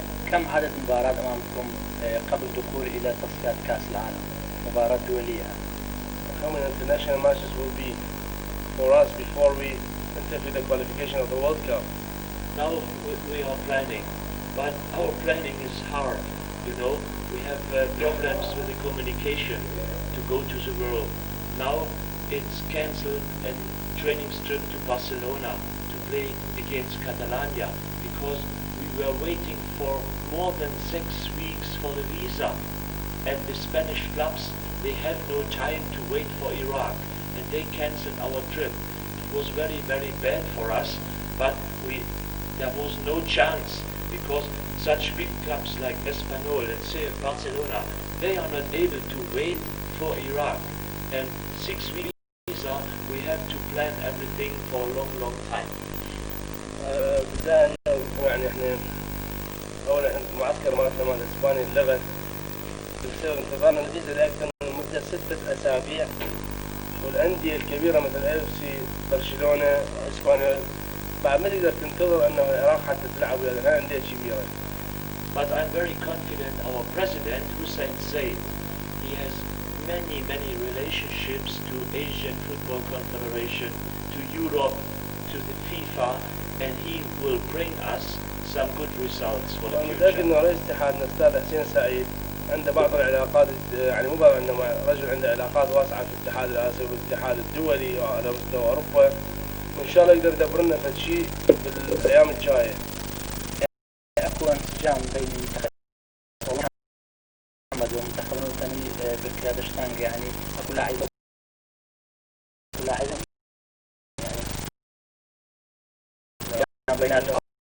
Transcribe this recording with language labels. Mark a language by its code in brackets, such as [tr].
[ar] كم عدد مباريات أمامكم قبل الدخول إلى تصفيات كأس العالم؟ مباراة دولية. [en] How many international matches will be for us before we enter the qualification of the World Cup? Now we are planning, but our planning is hard. You know, we have problems with the communication to go to the world. Now it's cancelled and training trip to Barcelona to play against Catalonia because we were waiting for more than 6 weeks for the visa, and the Spanish clubs, they have no time to wait for Iraq, and they cancelled our trip. It was very bad for us, but there was no chance because such big clubs like Espanyol and say Barcelona, they are not able to wait for Iraq, and 6 weeks visa, we have to plan everything for a long time. [ar] بدأنا يعني احنا أولا المعسكر مالتنا مال إسبانيا اتلغت بسبب انتظارنا الفيزا لأكثر من مدة 6 أسابيع، والأندية الكبيرة مثل FC برشلونة إسبانيا بعد ما تقدر تنتظر أنه العراق حتى تلعب ويا الأندية كبيرة. [en] But I'm very confident our president Hussein Said, he has many relationships to Asian Football Confederation, to Europe, to the FIFA, and he will bring us some good results for the future. [ar] متأكد أنه رئيس اتحادنا الأستاذ حسين سعيد عنده بعض العلاقات، يعني مو بعض، إنما رجل عنده علاقات واسعة في الاتحاد الآسيوي والاتحاد الدولي وعلى مستوى أوروبا، وإن شاء الله يقدر يدبر لنا فد شيء بالأيام الجاية. أكو انسجام بين منتخب محمد والمنتخب الوطني بالقيادة شتانكة، يعني أكو لاعبين يعني بيناتهم